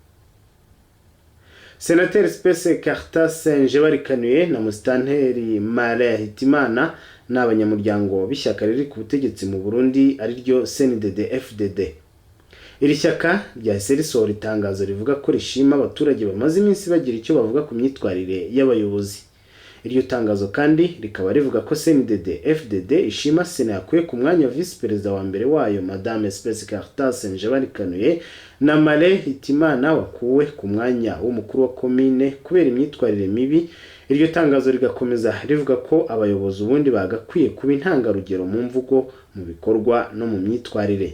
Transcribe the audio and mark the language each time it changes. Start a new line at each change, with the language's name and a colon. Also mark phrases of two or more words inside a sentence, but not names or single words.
Kinyarwanda: Senateur Spes Caritas Njebarikanuye na musitanteri Hitimana n'abanyamuryango b'ishyaka riri ku butegetsi mu Burundi ari ryo CNDD-FDD. Iri shyaka ryahise risohora itangazo rivuga ko rishima abaturage bamaze iminsi bagira icyo bavuga ku myitwarire y'abayobozi. Iryo tangazo kandi rikaba rivuga ko CNDD-FDD ishima Sena yakuye ku mwanya wa Visi Perezida wa mbere wayo Madame Spes Caritas Njebarikanuye na Hitimana wakuwe ku mwanya w'umukuru wa komine kubera imyitwarire mibi. Iryo tangazo rigakomeza rivuga ko abayobozi ubundi bagakwiye kuba intangarugero mu mvugo, mu bikorwa no mu myitwarire.